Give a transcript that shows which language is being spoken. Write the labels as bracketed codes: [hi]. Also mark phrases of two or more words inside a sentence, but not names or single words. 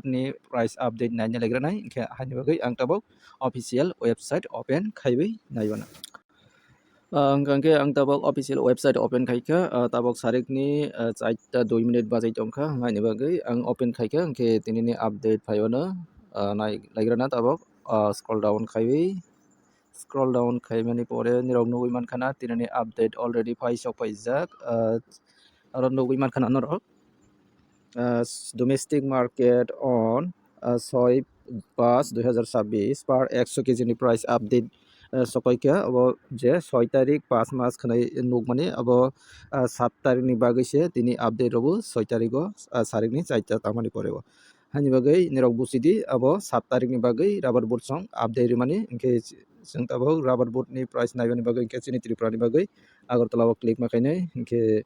[trp] ni [en] price update [trp] naina legranai hingkhe haini bagui ang tabok [en] official website open [trp] khaibai naibana hingkangkhe ang tabok [en] official website open [trp] khaikha tabok sarik ni 4ta 2 minute bajai tongkha haini bagui ang open khaikha hingkhe tinini update phaiono naigrana tabok [en] scroll down [trp] khaiwi [en] scroll down [trp] khaimani pore nirok nugui mankhana tinini update already phaisok paijak aro nugui mankhana norok [en] domestic market [trp] on 6/5/2026 per 100 kg ni price update sokoika abo je 6 tarik 5 mas khnai nugmani abo 7 tarik ni bagui se tini update robo 6 tarik o sarik ni 4ta tamani poreo hani bagui nirok busidi abo 7 tarik ni bagui [en] rubber board [trp] song update mani hingkhe chung tabok [en] rubber board [trp] ni price naibani bagui hingkhe chini tripura ni bagui agartala o click makainai hingkhe